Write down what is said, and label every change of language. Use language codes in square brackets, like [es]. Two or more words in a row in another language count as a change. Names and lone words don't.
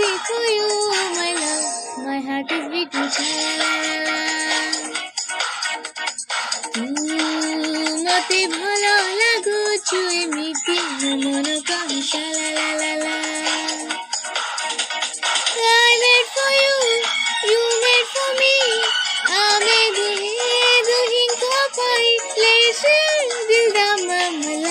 [en] for you, my love. My heart is beating sha-la-la-la-la. [or] ମତେ ଭଲ ଲାଗୁଛୁ ଏମିତି ମୋ ମନ କହେ sha-la-la-la-la. [en] I wait for you, you wait for me. [or] ଆମେ ଦୁହିଁଙ୍କ ପାଇଁ listen [pa] ਦਿਲ ਦਾ ਮਾਮਲਾ.